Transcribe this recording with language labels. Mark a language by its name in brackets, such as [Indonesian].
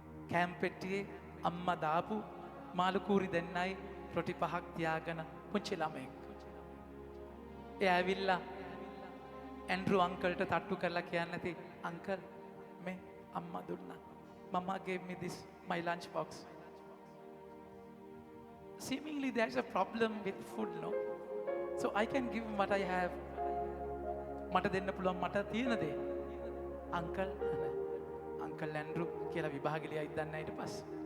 [Sinhala] Camp පෙට්ටියේ අම්මා දාපු මාළු කූරි දෙන්නයි රොටි 5ක් තියාගෙන පුංචි ළමෙක්. එයා ඇවිල්ලා ඇන්ඩ්‍රු අංකල්ට තට්ටු කරලා කියන්නේ නැති අංකල් මේ අම්මා දුන්නා. [English] Mama gave me this, my lunch box. Seemingly there's a problem with food, no? So I can give him what I have. [Sinhala] මට දෙන්න පුළුවන් මට තියෙන දේ. අංකල් ඇන්ඩ්‍රු කියලා විභාගෙ ලියයිද දන්නේ නැහැ ඊට පස්සේ.